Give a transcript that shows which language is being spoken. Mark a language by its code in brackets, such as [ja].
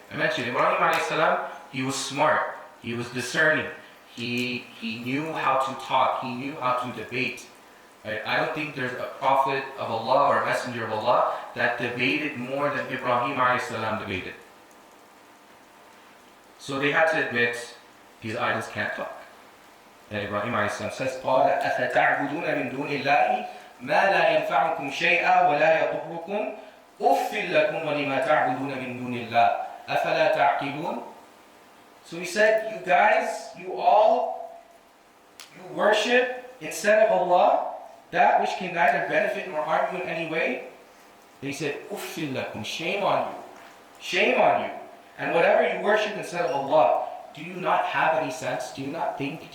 [en] I mentioned Ibrahim alayhi salam, he was smart, he was discerning, he knew how to talk, he knew how to debate. Right? I don't think there's a prophet of Allah or a messenger of Allah that debated more than Ibrahim alayhi salam debated. So they had to admit these idols can't talk. And Ibrahim alayhi salam says, [ar] قَالَ أَفَتَعْبُدُونَ مِن دُونِ اللَّهِ مَا لَا يَنْفَعُكُمْ شَيْئًا وَلَا يَضُرُّكُمْ أُفِّلْ لَكُمْ وَلِمَا تَعْبُدُونَ مِن دُونِ اللَّهِ أَفَلَا تَعْقِلُونَ. [en] So he said, you guys, you worship instead of Allah that which can neither benefit nor harm you in any way. They said, [ar] أُفِّلْ لَكُمْ, [en] shame on you. Shame on you. And whatever you worship instead of Allah, do you not have any sense? Do you not think?